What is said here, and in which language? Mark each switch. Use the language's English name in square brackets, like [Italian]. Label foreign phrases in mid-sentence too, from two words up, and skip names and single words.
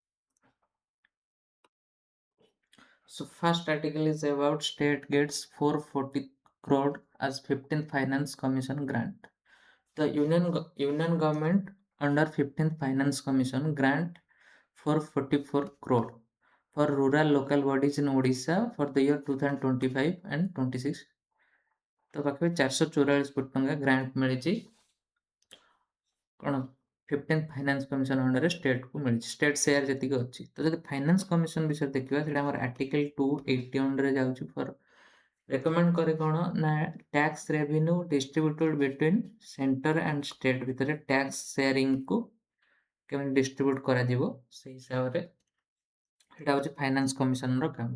[English] So first article is about state gets 440 crore as 15th Finance Commission grant. The union government under 15th Finance Commission grant 444 crore for rural local bodies in Odisha for the year 2025 and 26. [Odia] ତ ପାଖରେ 444 କୋଟି ଟଙ୍କା ଗ୍ରାଣ୍ଟ ମିଳିଛି କ'ଣ 15th ଫାଇନାନ୍ସ କମିଶନ ଅଣ୍ଡରରେ ଷ୍ଟେଟକୁ ମିଳିଛି [English] state share [Odia] ଯେତିକି ଅଛି ତ ଯଦି ଫାଇନାନ୍ସ କମିଶନ ବିଷୟରେ ଦେଖିବା ସେଇଟା ଆମର ଆର୍ଟିକଲ 281ରେ ଯାଉଛି [English] for recommend [Odia] କରେ କ'ଣ ନା [English] tax revenue distributed between centre and state [Odia] ଭିତରେ [English] tax sharing [Odia] କେମିତି ଡିଷ୍ଟ୍ରିବ୍ୟୁଟ୍ କରାଯିବ ସେଇ ହିସାବରେ ସେଇଟା ହେଉଛି ଫାଇନାନ୍ସ କମିଶନର କାମ।